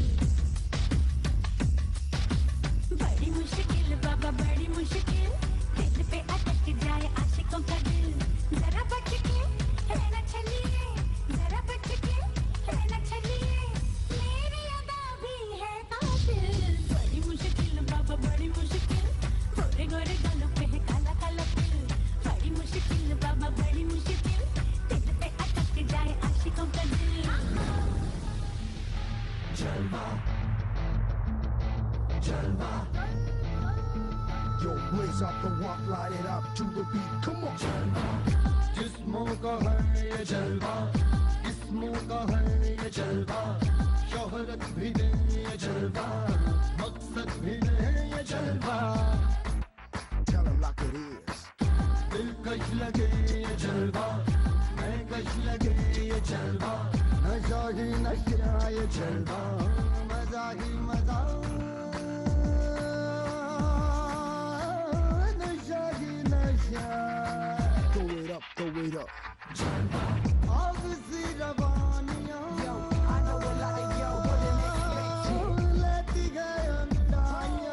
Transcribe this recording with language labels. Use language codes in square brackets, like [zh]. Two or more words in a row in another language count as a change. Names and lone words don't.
[hi] बड़ी मुश्किल बाबा बड़ी मुश्किल दिल पे अटक जाए आशिकों का दिल जरा बच के रहना चलिए जरा बच के रहना चलिए मेरी अदा भी है कातिल बड़ी मुश्किल बाबा बड़ी मुश्किल गोरे गोरे गालों पे है काला काला तिल बड़ी मुश्किल बाबा बड़ी मुश्किल दिल पे अटक जाए आशिकों का दिल जलवा जलवा [en] Yo, blaze up the walk, light it up to the beat. Come on. [hi] जलवा जिस्मों का है ये जलवा जिस्मों का है ये जलवा शोहरत भी दे ये जलवा मकसद भी दे ये जलवा [en] Tell him like it is. [hi] दिलकश लगे ये जलवा मैं कश लगे ये जलवा नशा ही नशा ये जलवा मजा ही मजा [en] Throw it up. Obviously, Ravania. Yo, I know a lot of yo wouldn't expect it. Let the guy understand.